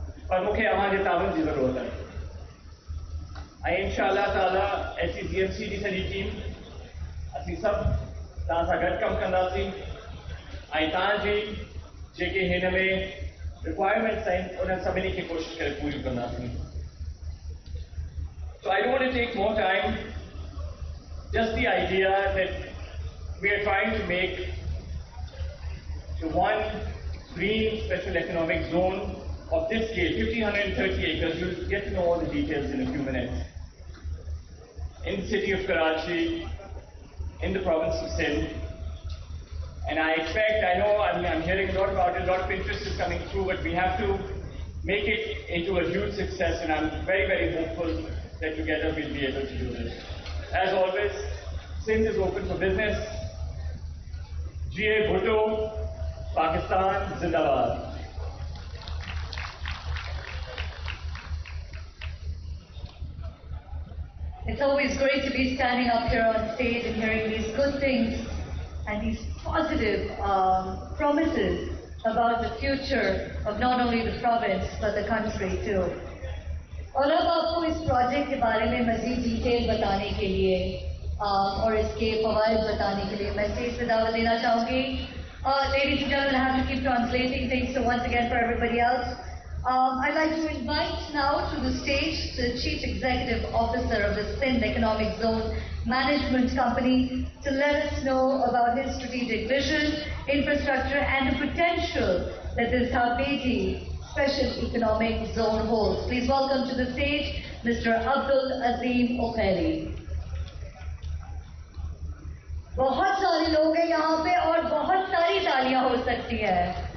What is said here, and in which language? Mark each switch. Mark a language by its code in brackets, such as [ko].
[sd] पर मूंखे अव्हांजे ताबून जी ज़रूरत आहे ऐं इंशाअल्लाह ताला SCCMC जी सॼी टीम असीं सभु तव्हां सां गॾु कमु कंदासीं ऐं तव्हांजी जेके हिन में रिक्वायरमेंट्स आहिनि उन्हनि सभिनी खे कोशिशि करे पूरियूं कंदासीं. [en] So I don't want to take more time. Just the idea that we are trying to make the one green special economic zone of this scale, 1,530 acres. You'll get to know all the details in a few minutes. In the city of Karachi, in the province of Sindh. And I know I'm hearing a lot about it, a lot of interest is coming through, but we have to make it into a huge success, and I'm very, very hopeful that together we'll be able to do this. As always, Sindh is open for business. GA Bhutto, Pakistan, Zindabad. It's always great to be standing up here on stage and hearing these good things and these positive promises about the future of not only the province but the country too. [ur] اور اب آپ کو اس project کے بارے میں مزید detail بتانے کے لیے اور اس کے فوائد بتانے کے لیے میں اسٹیج پہ دعوت دینا چاہوں گی. [en] Ladies and gentlemen, I have to keep translating things, so once again for everybody else, I'd like to invite now to the stage the Chief Executive Officer of the Sindh Economic Zone Management Company to let us know about his strategic vision, infrastructure and the potential that this Dhabiji Special Economic Zone holds. Please welcome to the stage Mr. Abdul Azim Okheri. [ur] بہت سارے لوگ ہیں یہاں پہ اور بہت ساری تالیاں ہو سکتی ہیں.